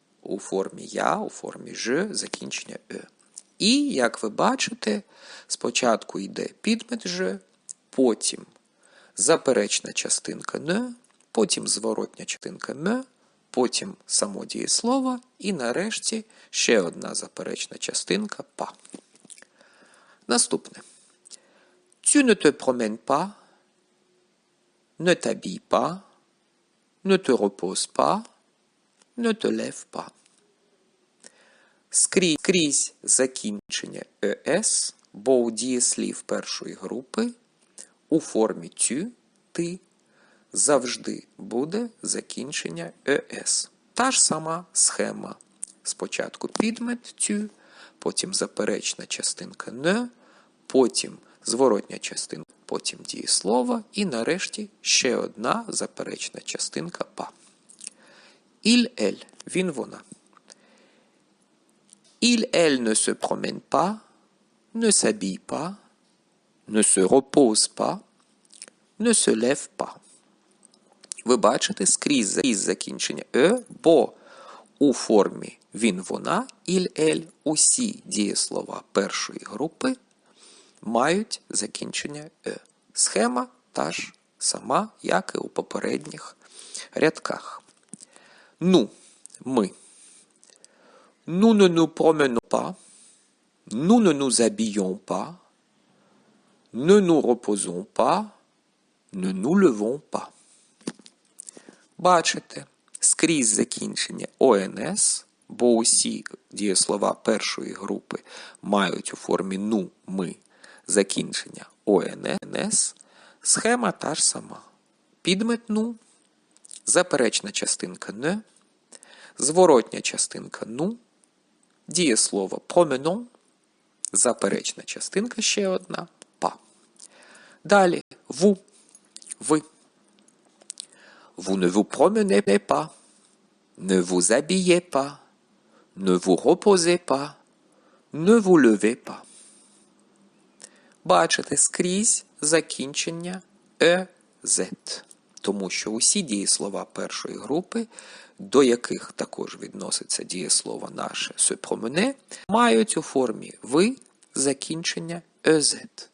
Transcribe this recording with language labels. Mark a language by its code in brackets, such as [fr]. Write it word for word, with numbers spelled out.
[uk] у формі «я», у формі «ж», закінчення «е». І, як ви бачите, спочатку йде підмет «ж», потім заперечна частинка «не», потім зворотня частинка «м», потім само дієслово і нарешті ще одна заперечна частинка «па». Наступне. [fr] Tu ne te promènes pas, ne t'habille pas, ne te repose pas, ne te lève pas. [uk] Скрізь, скрізь закінчення «ес», бо у дієслів першої групи у формі «тю», «ти» завжди буде закінчення «ес». Та ж сама схема. Спочатку підмет «тю», потім заперечна частинка «не», потім зворотня частинка, потім дієслово і нарешті ще одна заперечна частинка «па». [fr] Il, elle – [uk] він, вона. [fr] Il, elle ne se promène pas, ne s'habille pas, ne se repose pas, ne se lève pas. [uk] Ви бачите, скрізь закінчення «е», бо у формі «він, вона», «il, elle» усі дієслова першої групи мають закінчення «е». Схема та ж сама, як і у попередніх рядках. Ну, ми. [fr] Nous ne nous promenons pas, nous ne nous habillons pas, ne nous reposons pas, ne nous levons pas. [uk] Бачите, скрізь закінчення «ons», бо усі дієслова першої групи мають у формі «ну», «ми» закінчення «ons». Схема та ж сама. Підмет «ну», заперечна частинка «не», зворотня частинка «ну», дієслово «променон», заперечна частинка ще одна «па». Далі «ву», «ви». [fr] Vous ne vous promenez pas, ne vous habillez pas, ne vous reposez pas, ne vous levez pas. [uk] Бачите, скрізь закінчення «ez», тому що усі дієслова першої групи, до яких також відноситься дієслово наше «se promener», мають у формі «ви» закінчення «ez».